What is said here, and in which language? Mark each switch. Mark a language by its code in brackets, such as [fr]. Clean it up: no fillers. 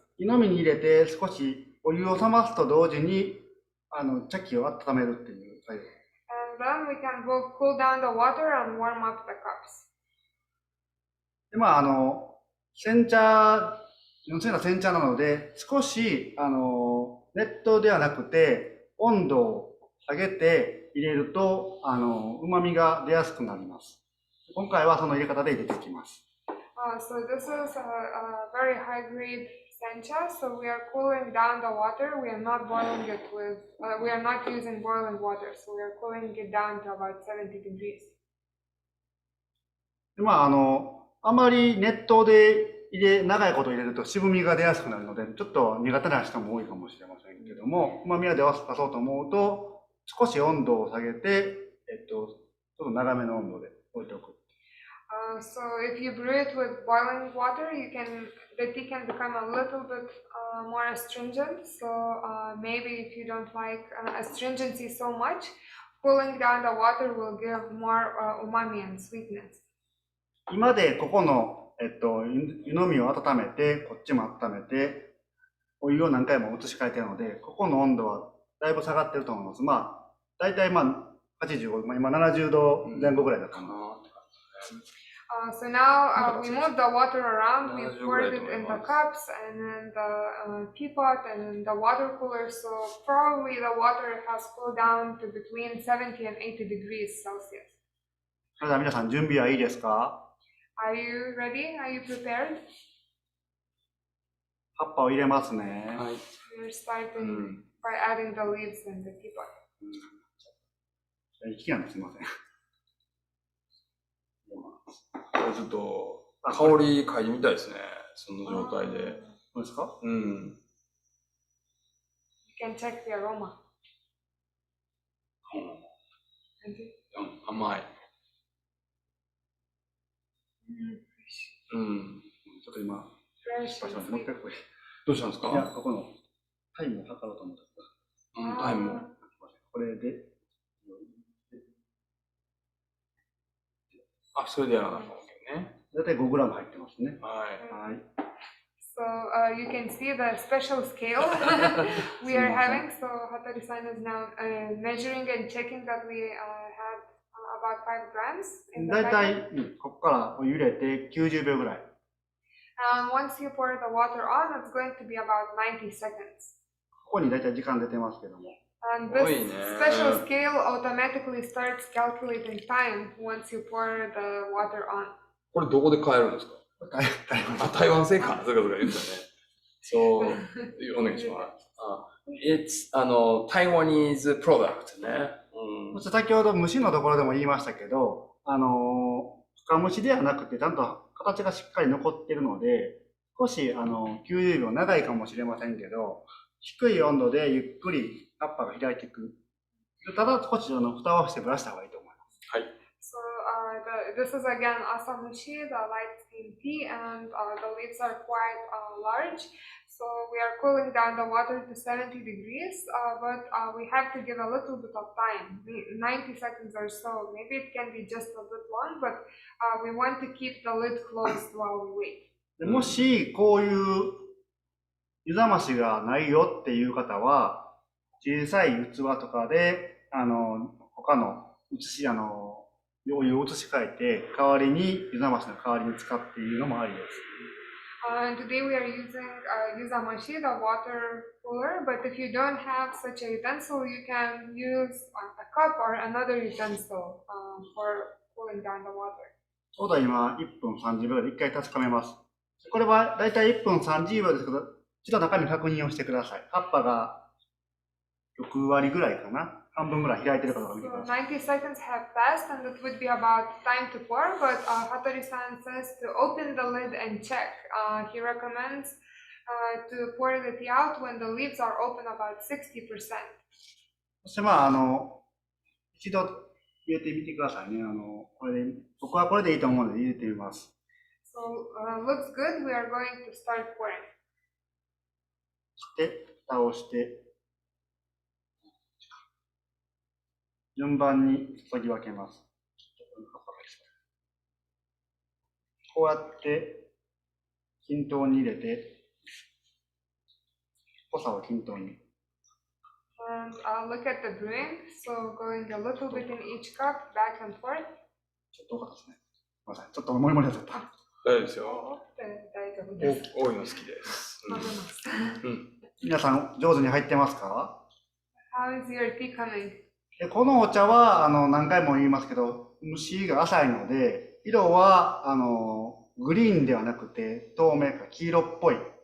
[ja] 湯飲みに入れて少しお湯を冷ますと同時に茶器を温めるっていう作業。 [en] And then we can both cool down the water and warm up the cups. [ja] で、まあ純粋な煎茶なので、少し熱湯ではなくて温度を下げて入れると旨味が出やすくなります。今回はその入れ方で入れていきます。 [en] So this is a very high grade sencha. So we are cooling down the water. We are not boiling it with. We are not using boiling water. So we are cooling it down to about 70 degrees. [ja] で、まああまり熱湯で長いこと入れると渋みが出やすくなるので、ちょっと苦手な人も多いかもしれませんけども、旨味を出そうと思うと少し温度を下げてちょっと長めの温度で置いておく。 [en] So if you brew it with boiling water, the tea can become a little bit more astringent. So maybe if you don't like astringency so much, cooling down the water will give more umami and sweetness. [ja] 今でここの、湯飲みを温めて、こっちも温めて、お湯を何回も移し替えてるので、ここの温度はだいぶ下がってると思います。まあ、大体85、今70度前後ぐらいだと思います。 [en] So now we moved the water around, we poured it in the cups and in the teapot and in the water cooler, so probably the water has cooled down to between 70 and 80 degrees Celsius. [ja] それでは皆さん準備はいいですか？ [en] Are you ready? Are you prepared? [ja] 葉っぱを入れますね。はい。 [en] We're starting by adding the leaves in the teapot. [ja] 息がすみません。これちょっと香り嗅いでみたいですね。その状態で。どうですか？うん。 [en] You can check the aroma. [ja] 甘い。うん。ちょっと今、 [en] Fresh [ja] 失敗しま [en] and sweet. [ja] 一回これ。どうしたんですか？いや、ここのタイムを測ろうと思った。タイムを。これで。あ、それでやらなきゃいけないね。だいたい5グラム入ってますね。はい。はい。 [en] So you can see the special scale we are having. So Hattori-san is now measuring and checking that we had about 5 grams in the [ja] だいた [en] packet. [ja] いここからお湯入れて90秒ぐらい。 [en] Once you pour the water on, it's going to be about 90 seconds. [ja] ここにだいたい時間出てますけども。 [en] And this special scale automatically starts calculating time once you pour the water on. [ja] これどこで買えるんですか？台湾製か。そうかそうか言ってたね。そう、お願いします。 [en] It's Taiwanese product [ja] ね。そして先ほど虫のところでも言いましたけど、深蒸しではなくて、ちゃんと形がしっかり残っているので、少し90秒長いかもしれませんけど、低い温度でゆっくり葉っぱが開いていく。ただ少し蓋をして蒸らした方がいいと思います。はい。 [en] So this is again asamushi, the light steam tea, and the leaves are quite large. So we are cooling down the water to 70 degrees, but we have to give a little bit of time, 90 seconds or so. Maybe it can be just a bit long, but we want to keep the lid closed while we wait. [ja] でもしこういう湯冷ましがないよっていう方は、小さい器とかで他のお湯を移し替えて、代わりに湯冷ましの代わりに使っているのもありです。 [en] And today we are using yuzamashi, the water cooler, but if you don't have such a utensil, you can use a cup or another utensil for cooling down the water. [ja] ちょうど今1分30秒で1回確かめます。これはだいたい1分30秒ですけど、一度中身確認をしてください。葉っぱが6割ぐらいかな。半分ぐらい開いてるかどうか見てください。 [en] So 90 seconds have passed and it would be about time to pour, but Hattori-san says to open the lid and check. He recommends to pour the tea out when the leaves are open about 60%. [ja] そして一度入れてみてくださいね。僕はこれでいいと思うので入れてみます。 [en] So looks good. We are going to start pouring. [ja] で、蓋をして、順番に注ぎ分けます。こうやって均等に入れて、濃さを均等に。 [en] And look at the brewing. So going a little bit in each cup, back and forth. [ja] ちょっと多かったですね。ごめんなさい。ちょっとモリモリになっちゃった。大丈夫ですよ。大丈夫です。多いの好きです。皆さん上手に入ってますか？ [en] How is your tea coming? [ja] このお茶は何回も言いますけど、蒸しが浅いので、色はグリーンではなくて透明か黄色っぽい。